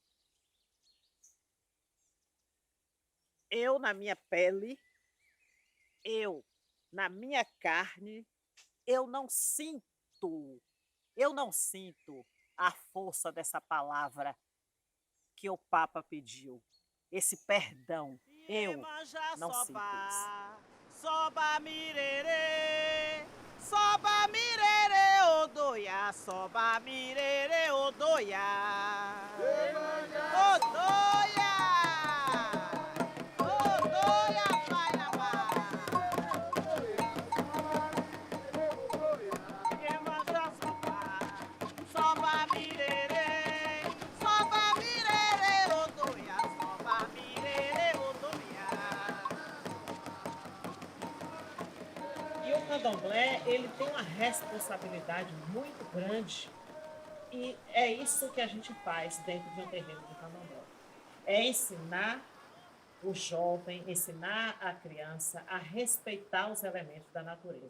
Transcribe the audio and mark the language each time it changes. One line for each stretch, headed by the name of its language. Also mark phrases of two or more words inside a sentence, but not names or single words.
Portuguese: Eu, na minha pele, eu, na minha carne, eu não sinto a força dessa palavra que o Papa pediu, esse perdão. Eu não sinto isso.
Yoruba: Soba mirerê, soba mirerê, odoia, soba mirerê, odoia. Odoia! Odoia,
Portuguese: vai na
Yoruba: soba mirerê, soba mirerê, odoia, soba mirerê, odoia.
Portuguese: E o candomblé, ele tem uma responsabilidade muito grande e é isso que a gente faz dentro de um terreiro de candomblé. É ensinar o jovem, ensinar a criança a respeitar os elementos da natureza.